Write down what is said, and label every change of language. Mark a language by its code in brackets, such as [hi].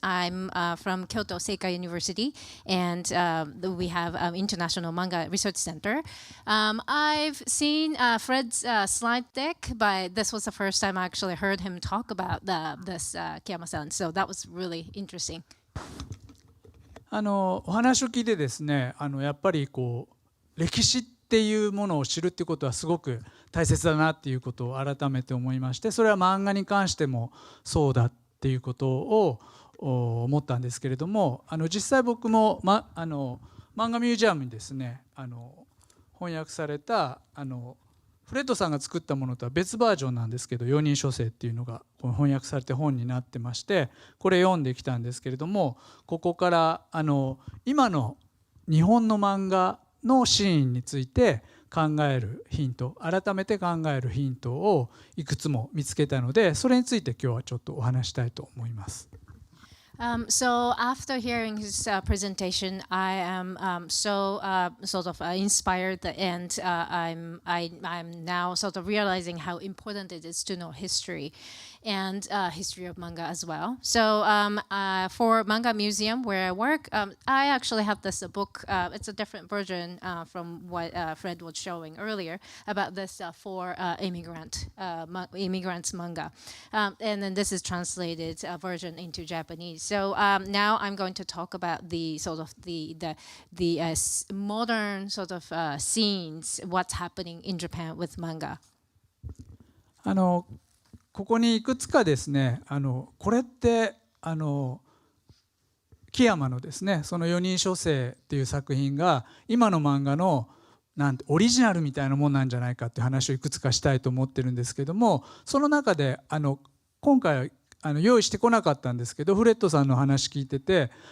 [en] I'm from Kyoto Seika University, and we have International Manga Research Center. I've seen Fred's slide deck, but this was the first time I actually heard him talk about this Kiyama-san, so that was really interesting. [ja] お話を聞いてですね、やっぱり歴史っていうものを知るっていうことはすごく大切だなっていうことを改めて思いまして、それは漫画に関してもそうだっていうことを思ったんですけれども、実際僕も、漫画ミュージアムにですね翻訳されたフレッドさんが作ったものとは別バージョンなんですけど、4人書生っていうのが翻訳されて本になってまして、これ読んできたんですけれども、ここから今の日本の漫画のシーンについて考えるヒント、改めて考えるヒントをいくつも見つけたので、それについて今日はちょっとお話したいと思います。 [en] So after hearing his presentation, I am so sort of inspired, and I'm now sort of realizing how important it is to know history and history of manga as well. So for Manga Museum, where I work, I actually have this book. It's a different version from what Fred was showing earlier about this for immigrants manga, and then this is translated version into Japanese. So now I'm going to talk about the sort of the modern sort of scenes, what's happening in Japan with manga. [ja] ここにいくつかですね、これって木山のですね、その4人書生っていう作品が今の漫画のオリジナルみたいなもんなんじゃないかっていう話をいくつかしたいと思ってるんですけども、その中で今回用意してこなかったんですけど、フレッドさんの話聞いてて、